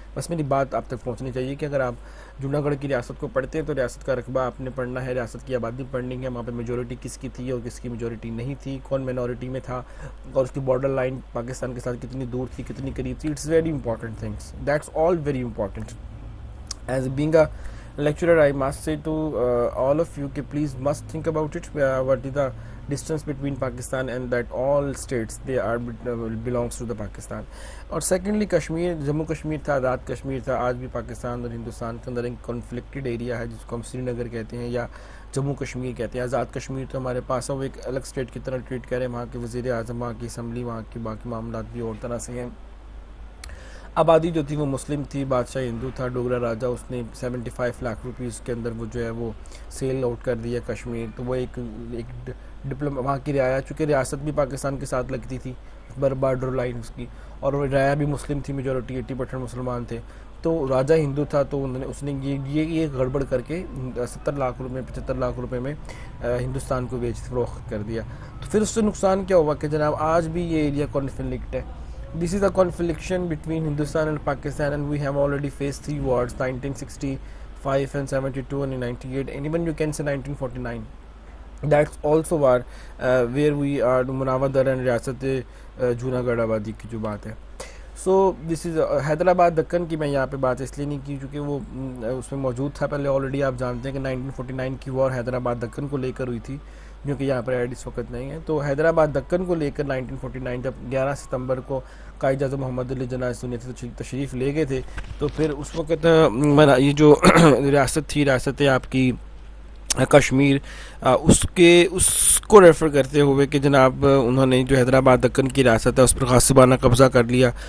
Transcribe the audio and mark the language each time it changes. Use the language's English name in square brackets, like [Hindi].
[Urdu] بس میری بات آپ تک پہنچنی چاہیے کہ اگر آپ جوناگڑھ کی ریاست کو پڑھتے ہیں تو ریاست کا رقبہ آپ نے پڑھنا ہے، ریاست کی آبادی پڑھنی ہے، وہاں پہ میجورٹی کس کی تھی اور کس کی میجورٹی نہیں تھی، کون مینورٹی میں تھا، اور اس کی بارڈر لائن پاکستان کے ساتھ کتنی دور تھی، کتنی قریب تھی. [English] It's very important things, that's all very important. As being a lecturer, I must say to all of you that please must think about it. What is the distance between Pakistan and that all states they are belongs to the Pakistan. [Urdu] اور secondly Kashmir, Jammu Kashmir تھا، آزاد کشمیر تھا، آج بھی پاکستان اور ہندوستان کے اندر ایک کنفلکٹڈ area ہے جس کو ہم سری نگر کہتے ہیں یا جموں کشمیر کہتے ہیں. آزاد کشمیر تو ہمارے پاس ہے، وہ ایک الگ اسٹیٹ کی طرح ٹریٹ کر رہے ہیں، وہاں کے وزیر اعظم، وہاں کی اسمبلی، وہاں کے باقی معاملات بھی اور طرح سے ہیں. آبادی جو تھی وہ مسلم تھی، بادشاہ ہندو تھا، ڈوگرا راجہ، اس نے 75 لاکھ روپیز کے اندر وہ جو ہے وہ سیل آؤٹ کر دیا کشمیر. تو وہ ایک وہاں کی رعایا، چونکہ ریاست بھی پاکستان کے ساتھ لگتی تھی، بارڈر لائن اس کی، اور وہ رعایا بھی مسلم تھی، میجورٹی 80% مسلمان تھے. تو راجہ ہندو تھا، تو اس نے یہ گڑبڑ کر کے 70 لاکھ روپے 75 لاکھ روپے میں ہندوستان کو بیچ فروخت کر دیا. تو پھر اس سے نقصان کیا ہوا کہ جناب آج بھی یہ ایریا کانفلکٹ ہے. [English] This is a confliction between Hindustan and Pakistan, and we have already faced 3 wars: 1965 and 72 and 98, and even you can say 1949. That's also war where we are Munawar and [Urdu] ریاست جوناگڑھ آبادی کی جو بات ہے. [English] so this is [Urdu] حیدرآباد دکن کی میں یہاں پہ بات اس لیے نہیں کی کیونکہ وہ اس میں موجود تھا پہلے آلریڈی. آپ جانتے ہیں کہ 1949 کی وار حیدرآباد دکن کو لے کر ہوئی تھی، جو کہ یہاں پر ایڈ اس وقت نہیں ہے. تو حیدرآباد دکن کو لے کر 1949 جب 11 ستمبر کو قائد اعظم محمد علی جناح سنیت تشریف لے گئے تھے، تو پھر اس وقت یہ جو ریاست تھی، ریاست آپ کی کشمیر، اس کو ریفر کرتے ہوئے کہ جناب انہوں نے جو حیدرآباد دکن کی ریاست ہے اس پر غاصبانہ قبضہ کر لیا.